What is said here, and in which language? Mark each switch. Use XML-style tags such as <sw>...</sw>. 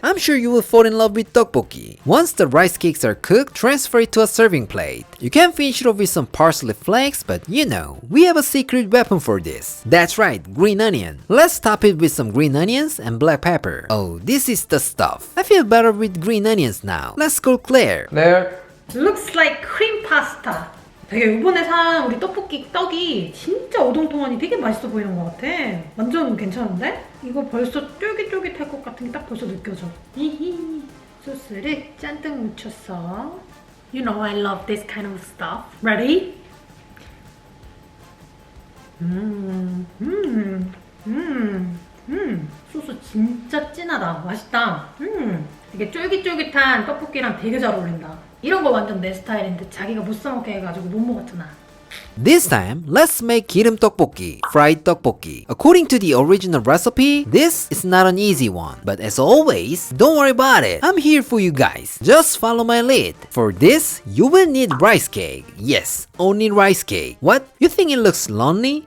<en>I'm sure you will fall in love with tteokbokki. Once the rice cakes are cooked, transfer it to a serving plate. You can finish it off with some parsley flakes, but you know, we have a secret weapon for this. That's right, green onion. Let's top it with some green onions and black pepper. Oh, this is the stuff. I feel better with green onions now. Let's go Claire. Claire. Looks like cream pasta.</en> <ko>되게 이번에 산 우리 떡볶이 떡이 진짜 오동통하니 되게 맛있어 보이는 것 같아. 완전 괜찮은데? 이거 벌써 쫄깃쫄깃할 것 같은 게 딱 벌써 느껴져. 히히. 소스를 잔뜩 묻혔어.</ko> <en>You know I love this kind of stuff. Ready?</en> <ko>소스 진짜 진하다. 맛있다. 이게 쫄깃쫄깃한 떡볶이랑 되게 잘 어울린다. 이런 거 완전 내 스타일인데 자기가 못 사먹게 해가지고 못 먹었잖아.</ko> <en>This time, let's make Gireum tteokbokki, fried tteokbokki. According to the original recipe, this is not an easy one. But as always, don't worry about it. I'm here for you guys. Just follow my lead. For this, you will need rice cake. Yes, only rice cake. What? You think it looks lonely?</en>